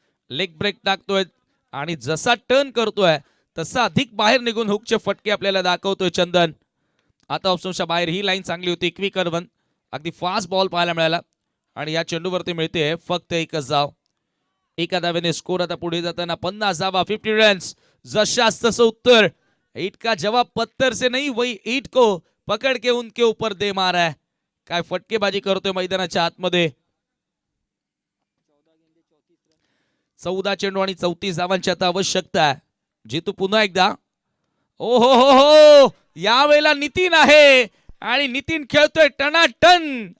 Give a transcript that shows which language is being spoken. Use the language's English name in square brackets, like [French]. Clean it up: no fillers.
[Marathi] Leg break टाकतोय आणि जसा टर्न करतोय तसा अधिक बाहेर निघून हुकचे फटके आपल्याला दाखवतोय चंदन. आता ऑप्शनच्या बाहेर ही लाईन चांगली होती. क्विकर वन, अगदी फास्ट बॉल पाहायला मिळाला आणि या चेंडूवरती मिळते फक्त एकच धाव. एका धावेने स्कोर आता पुढे जाताना 50 धावा 50 रन्स. जशास तसं उत्तर. [Hindi] ईट का जवाब पत्थर से नहीं वही ईट को पकड़ के उनके ऊपर दे मारा है. [Marathi] काय फटकेबाजी करतोय मैदानाच्या आतमध्ये. 14 चेंडू आणि 34 धावांची आता आवश्यकता आहे. जितू पुन्हा एकदा. ओ हो हो हो, यावेळेला नितीन आहे आणि नितीन खेळतोय टनाटन.